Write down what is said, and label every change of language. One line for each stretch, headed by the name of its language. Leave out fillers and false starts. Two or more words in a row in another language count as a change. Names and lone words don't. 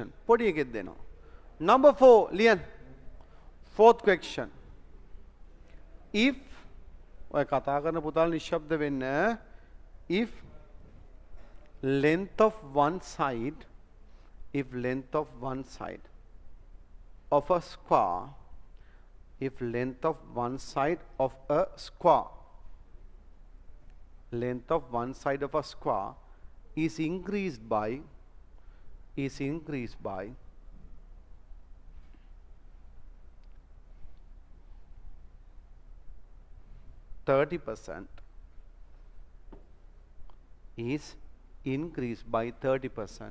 Sinhala: Podi එකෙත් දෙනවා. Number 4 ලියන්න.
English: Fourth question.
Sinhala: If ඔය කතා කරන පුතාලා නිශ්ශබ්ද වෙන්න.
English: If length of one side of a square if length of one side of a square length of one side of a square is increased by 30% is increased by 30%.